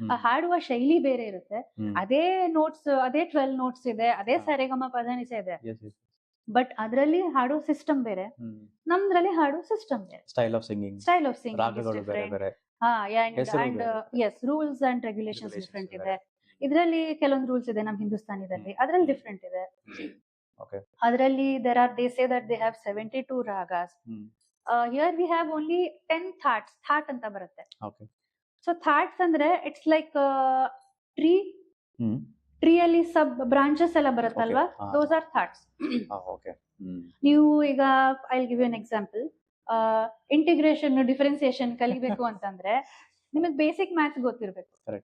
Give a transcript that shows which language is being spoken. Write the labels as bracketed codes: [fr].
[kn] ಹಾಡುವ ಶೈಲಿ ಬೇರೆ ಇರುತ್ತೆ. ಅದೇ ನೋಟ್ಸ್, ಅದೇ 12 ನೋಟ್ಸ್ ಇದೆ, ಅದೇ ಸರೆಗಮ ಪದನಿಸ ಇದೆ, ಬಟ್ ಅದರಲ್ಲಿ ಹಾಡೋ ಸಿಸ್ಟಮ್ ಬೇರೆ, ನಮ್ದ್ರಲ್ಲಿ ಹಾಡೋ ಸಿಸ್ಟಮ್ ಬೇರೆ. [en] style of singing, [kn] ರಾಗಗಳು ಬೇರೆ ಬೇರೆ, [en] and ಎಸ್, rules and regulations different [kn] ಇದೆ. ಇದರಲ್ಲಿ ಕೆಲವೊಂದು ರೂಲ್ಸ್ ಇದೆ ನಮ್ಮ ಹಿಂದೂಸ್ತಾನಿದಲ್ಲಿ, ಅದ್ರಲ್ಲಿ ಡಿಫ್ರೆಂಟ್ ಇದೆ. ಅದರಲ್ಲಿ [en] they say that they have 72 ragas. Here we have only 10 thats. That [kn] ಅಂತ ಬರುತ್ತೆ. [en] so thoughts ಅಂದ್ರೆ it's like tree ಅಲ್ಲಿ sub branches [kn] ಎಲ್ಲ ಬರುತ್ತಲ್ವಾ, [en] Those are thoughts. [kn] ನೀವು ಈಗ [en] I will give you an example. Integration, differentiation [kn] ಕಲಿಬೇಕು ಅಂತಂದ್ರೆ ನಿಮಗೆ [en] basic maths [kn] ಗೊತ್ತಿರ್ಬೇಕು.